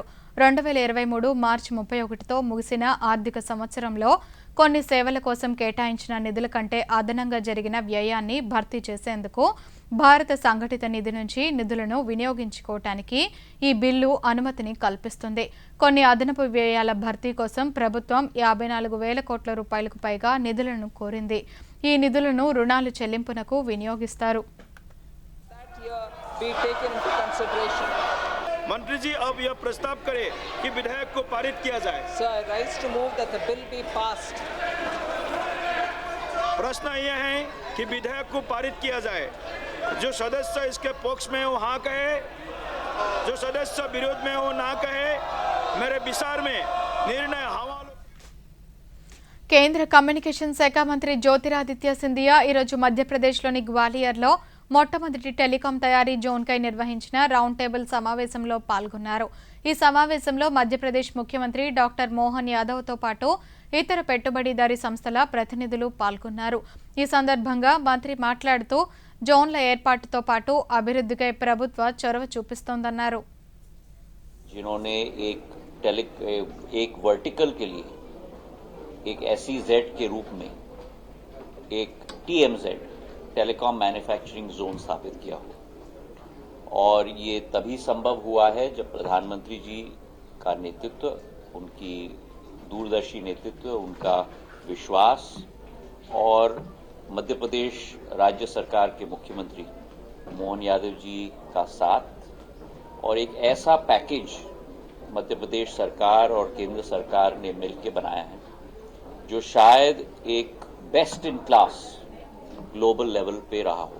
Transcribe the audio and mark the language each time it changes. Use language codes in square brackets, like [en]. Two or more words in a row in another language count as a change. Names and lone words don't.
[te] 2023 మార్చి 31తో ముగిసిన ఆర్థిక సంవత్సరంలో కొన్ని సేవల కోసం కేటాయించిన నిధుల కంటే అదనంగా జరిగిన వ్యయాన్ని భర్తీ చేసేందుకు భారత సంఘటిత నిధి నుంచి నిధులను వినియోగించుకోవటానికి ఈ బిల్లు అనుమతిని కల్పిస్తుంది. కొన్ని అదనపు వ్యయాల భర్తీ కోసం ప్రభుత్వం 54,000 కోట్ల రూపాయలకు పైగా నిధులను కోరింది. ఈ నిధులను రుణాలు చెల్లింపునకు వినియోగిస్తారు. [hi] मंत्री जी अब यह प्रस्ताव करे कि विधेयक को पारित किया जाए. [en] Sir, I rise to move that the bill be passed. [hi] प्रश्न यह है कि विधेयक को पारित किया जाए. जो सदस्य इसके पक्ष में हो हाँ कहे, जो सदस्य विरोध में हो ना कहे. मेरे विचार में निर्णय हवालों. [te] కేంద్ర కమ్యూనికేషన్ శాఖ మంత్రి జ్యోతిరాదిత్య సింధియా ఈరోజు మధ్యప్రదేశ్లోని గ్వాలియర్లో మొట్టమొదటి టెలికాం తయారీ జోన్కై నిర్వహించిన [en] round table [te] సమావేశంలో పాల్గొన్నారు. ఈ సమావేశంలో మధ్యప్రదేశ్ ముఖ్యమంత్రి డాక్టర్ మోహన్ యాదవ్తో పాటు ఇతర పెట్టుబడిదారీ సంస్థల ప్రతినిధులు పాల్గొన్నారు. ఈ సందర్భంగా మంత్రి మాట్లాడుతూ జోన్ల ఏర్పాటుతో పాటు అభివృద్ధికై ప్రభుత్వ చొరవ చూపిస్తోందన్నారు. [hi] एक SEZ के रूप में एक TMZ [en] telecom manufacturing zone [hi] स्थापित किया हो, और ये तभी संभव हुआ है जब प्रधानमंत्री जी का नेतृत्व, उनकी दूरदर्शी नेतृत्व, उनका विश्वास और मध्य प्रदेश राज्य सरकार के मुख्यमंत्री मोहन यादव जी का साथ और एक ऐसा पैकेज मध्य प्रदेश सरकार और केंद्र सरकार ने मिलकर बनाया है जो शायद एक [en] best in class global level [hi] पे रहा हो.